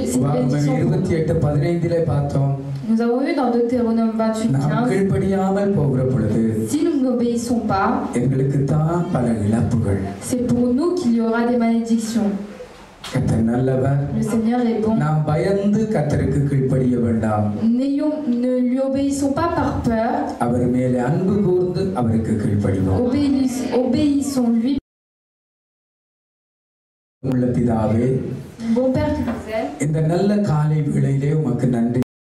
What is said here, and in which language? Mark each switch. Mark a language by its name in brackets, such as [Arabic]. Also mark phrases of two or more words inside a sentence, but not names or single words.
[Tamil] உபாகமம் [French] bénédiction. [Tamil] 28:15 பார்த்தோம். [French] Nous avons vu dans Deutéronome [Tamil] நாம் [French] 28:15, [Tamil] கீழ்ப்படியாமல் போகிற பொழுது [French] si nous n'obéissons pas, [Tamil] எங்களுக்கு தான் பல இழப்புகள். [French] c'est pour nous qu'il y aura des malédictions. [Tamil] கர்த்தர் நல்லவர். [French] Le Seigneur est bon. [Tamil] நாம் பயந்து கர்த்தருக்கு கீழ்ப்படிய வேண்டாம். [French] Ne lui obéissons pas par peur, [Tamil] அவர் மேலே அன்பு கூர்ந்து அவருக்கு கீழ்ப்படிவோம். [French] obéissons-lui. [Tamil] உள்ள பிதாவே, [French] Bon Père qui nous aime, [Tamil] இந்த நல்ல காலை வேளையிலே உமக்கு நன்றி.